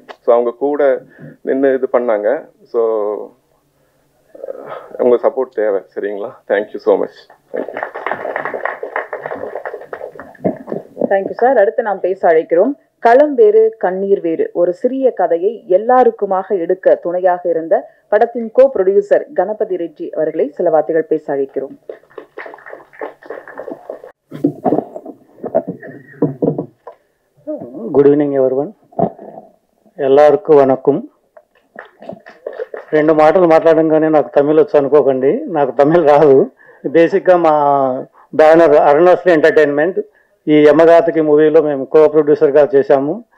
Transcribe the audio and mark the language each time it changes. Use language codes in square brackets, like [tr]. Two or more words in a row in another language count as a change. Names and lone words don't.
[ta] ஸோ அவங்க கூட நின்று இது பண்ணாங்க. ஸோ உங்கள் சப்போர்ட் தேவை. சரிங்களா? [en] thank you so much. [ta] தேங்க்யூ. [en] thank you sir. [ta] அடுத்து நாம் பேச அழைக்கிறோம். களம் வேறு கண்ணீர் வேறு, ஒரு சிறிய கதையை எல்லாருக்குமாக எடுக்க துணையாக இருந்த படத்தின் [en] co producer [ta] கணபதி ரெட்டி அவர்களை சில வார்த்தைகள் பேச அழைக்கிறோம். [en] good evening everyone. [kn] ಎಲ್ಲರಿಗೂ వనకం. [te] 2 మాటలు మాట్లాడంగానే నాకు తమిళ్ వచ్చు అనుకోకండి, నాకు తమిళ్ రాదు. బేసిక్గా మా బ్యానర్ అరుణాశ్రీ ఎంటర్టైన్మెంట్ ఈ యమగాతకి మూవీలో మేము [en] co producer [te] చేశాము.